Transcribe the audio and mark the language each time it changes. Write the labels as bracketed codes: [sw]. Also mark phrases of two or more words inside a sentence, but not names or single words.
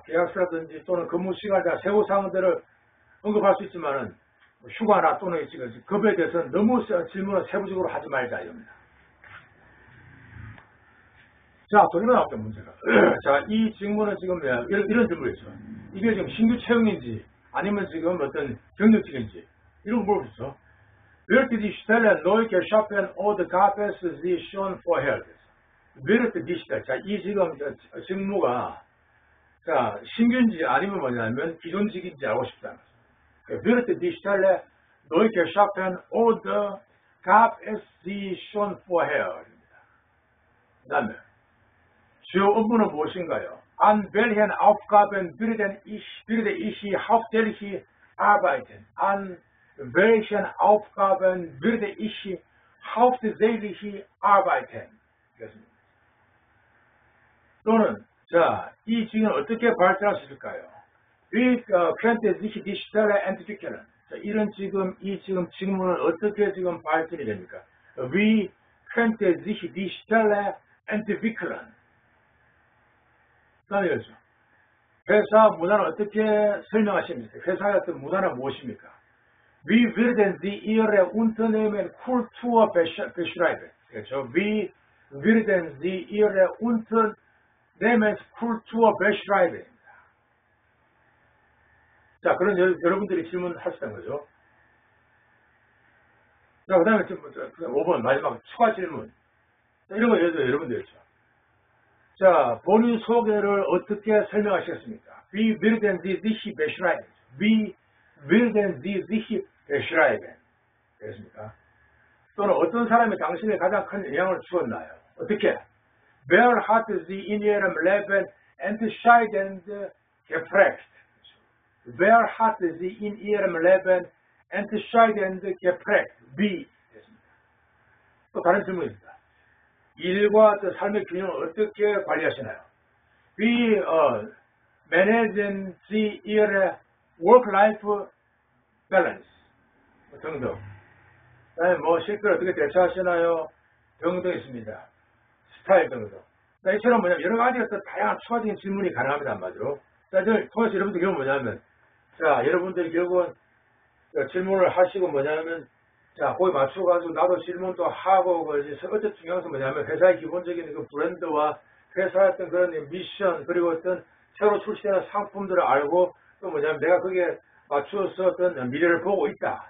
[ko] 계약서라든지 또는 근무 시간이나 세부 사항들을 언급할 수 있지만은 휴가나 또는 급여에 대해서는 너무 질문을 세부적으로 하지 말자 이겁니다. 자, 또 이런 나왔던 문제가. 자, 이 질문은 지금 이런 질문이죠. 이게 지금 신규 채용인지 아니면 지금 어떤 경력직인지 이런 거 물어보죠. [de] Wird die Stelle neu geschaffen oder gab es sie schon vorher? Wird die Stelle. [ko] 자, 이 지금 직무가 자, 신규인지 아니면 뭐냐면 기존직인지 알고 싶다는 거죠. [de] Wird die Stelle neu geschaffen oder gab es sie schon vorher? [ko] 그 다음에 주요 업무는 무엇인가요? [de] An welchen Aufgaben würde ich hauptsächlich arbeiten? An welchen Aufgaben würde ich hauptsächlich arbeiten? [ko] 또는 자, 이 직은 어떻게 발전할 수 있을까요? [de] Wie könnte sich die Stelle entwickeln? [ko] 자, 이런 이 직무는 어떻게 지금 발전이 됩니까? [de] Wie könnte sich die Stelle entwickeln? [ko] 다음에 그렇죠. 회사 문화는 어떻게 설명하십니까? 회사의 어떤 문화는 무엇입니까? [de] Wie würden Sie Ihre Unternehmen Kultur beschreiben? [ko] 그렇죠. [de] Wie würden Sie Ihre Unternehmenskultur beschreiben? [ko] 자, 그런 여러분들이 질문할 수 있는 거죠. 자, 그 다음에 5번 마지막 추가 질문. 자, 이런 거 예를 들어 여러분들 있죠. 자, 본인 소개를 어떻게 설명하시겠습니까? [de] Wie würden Sie sich beschreiben? Wie würden Sie sich beschreiben? [ko] 되겠습니까? 또는 어떤 사람이 당신에 가장 큰 영향을 주었나요? 어떻게? [de] Wer hat Sie in Ihrem Leben entscheidend geprägt? Wer hat Sie in Ihrem Leben entscheidend geprägt? Wie? [ko] 또 다른 질문입니다. 일과 삶의 균형을 어떻게 관리하시나요? [de] Wie managen Sie Ihre [en] work-life balance? [ko] 등등. 그다음에 실제로 어떻게 대처하시나요? 등등 있습니다. 스타일 등등. 자, 이처럼 뭐냐면 여러 가지 어떤 다양한 추가적인 질문이 가능합니다. 한마디로. 자, 통해서 여러분들 결국 뭐냐면, 자, 여러분들이 결국은 질문을 하시고 뭐냐면, 자, 거기 맞춰가지고 나도 질문도 하고, 어쨌든 중요한 것은 뭐냐면, 회사의 기본적인 그 브랜드와 회사의 어떤 그런 미션, 그리고 어떤 새로 출시되는 상품들을 알고, 또 뭐냐면, 내가 거기에 맞추어서 어떤 미래를 보고 있다.